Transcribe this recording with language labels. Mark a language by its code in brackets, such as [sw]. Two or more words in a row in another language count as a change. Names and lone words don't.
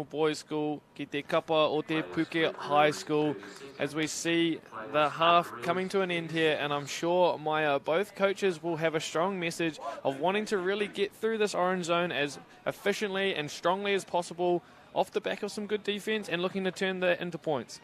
[en] Boys School, [mi] ki te kapa o [en] te Puke High School, as we see the half coming to an end here, and I'm sure, Maya, both coaches will have a strong message of wanting to really get through this orange zone as efficiently and strongly as possible off the back of some good defence and looking to turn that into points.